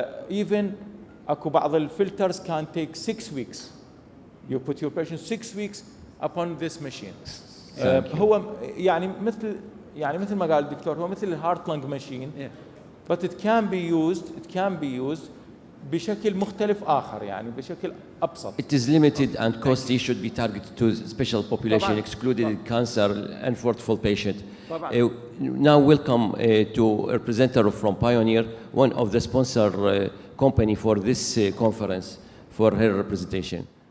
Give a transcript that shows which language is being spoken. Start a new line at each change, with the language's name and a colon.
English: even
Arabic: اكو بعض الفلترز
English: can take 6 weeks. You put your patient 6 weeks upon this machine.
Arabic: هو يعني مثل ما قال الدكتور هو مثل الهارت لانج ماشين.
English: But it can be used
Arabic: بشكل مختلف آخر يعني بشكل أبسط.
English: It is limited and costly should be targeted to special population excluded cancer and unfortunate patient. Now welcome to a representative from Pioneer, one of the sponsor company for this conference for her representation.